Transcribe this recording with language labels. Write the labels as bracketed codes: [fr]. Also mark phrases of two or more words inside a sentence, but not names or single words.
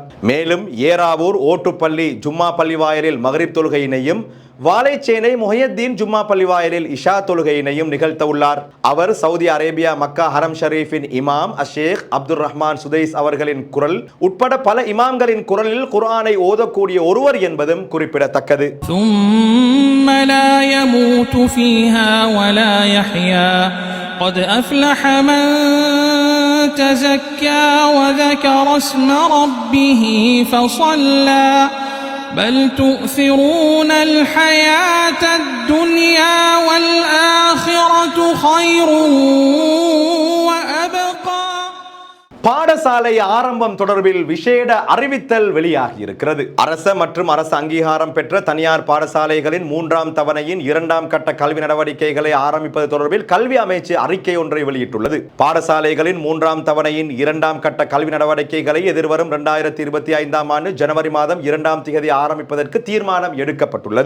[ta] மேலும் ஏறாவூர் ஓட்டுப்பள்ளி ஜும்மா பள்ளிவாயலில் மக்ரிப் தொழுகையினையும், வாழைச்சேனை முஹையத்தீன் ஜும்மா பள்ளிவாயலில் இஷா தொழுகையினையும் நிகழ்த்த உள்ளார். அவர் சவுதி அரேபியா மக்கா ஹரம் ஷரீஃபின் இமாம் அஷேக் அப்துல் ரஹ்மான் சுதைஸ் அவர்களின் குரல் உட்பட பல இமாம்களின் குரலில் குர்ஆனை ஓதக்கூடிய ஒருவர் என்பதும் குறிப்பிடத்தக்கது. [ar] ثم لا يموت فيها ولا يحيا قد أفلح من تزكى وذكر اسم ربه فصلى بل تؤثرون الحياة الدنيا والآخرة خير وأبقى. [ta] பாடசாலை ஆரம்பம் தொடர்பில் விசேட அறிவித்தல் வெளியாகி இருக்கிறது. அரச மற்றும் அரசு அங்கீகாரம் பெற்ற தனியார் பாடசாலைகளின் 3ஆம் தவணையின் 2ஆம் கட்ட கல்வி நடவடிக்கைகளை ஆரம்பிப்பது தொடர்பில் கல்வி அமைச்சு அறிக்கை ஒன்றை வெளியிட்டுள்ளது. பாடசாலைகளின் 3ஆம் தவணையின் 2ஆம் கட்ட கல்வி நடவடிக்கைகளை எதிர்வரும் 2025ஆம் ஆண்டு ஜனவரி மாதம் 2ஆம் தேதி ஆரம்பிப்பதற்கு தீர்மானம் எடுக்கப்பட்டுள்ளது.